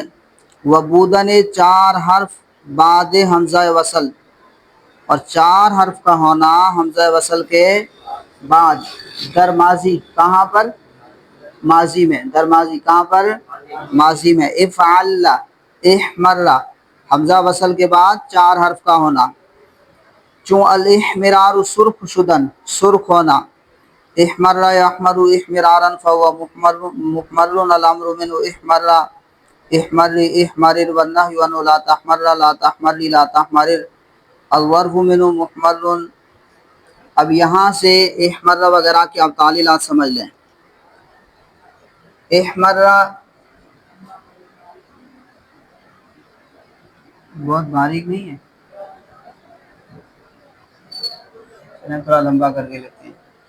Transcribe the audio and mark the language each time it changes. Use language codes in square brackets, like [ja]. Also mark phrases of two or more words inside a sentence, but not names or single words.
[fa] وبودن 4 حرف بعد حمزہ وصل، [ur] اور 4 حرف کا ہونا حمزہ وصل کے بعد [fa] در ماضی، [ur] کہاں پر؟ ماضی میں، [fa] در ماضی [ur] کہاں پر؟ ماضی میں۔ [ar] افعل احمر، [ur] حمزہ وصل کے بعد 4 حرف کا ہونا۔ [fa] چون الاحمرار سرخ شدن، [ur] سرخ ہونا۔ [ar] احمر یحمر احمرارا فهو محمر الامر منه احمر احمر احمرر والنهي عنه لا تحمر لا تحمر لا تحمرر الظرف منه محمر۔ [ur] اب یہاں سے احمر وغیرہ کی آپ تعلیلات سمجھ لیں۔ احمر بہت باریک نہیں ہے، تھوڑا لمبا کر کے لکھتے ہیں۔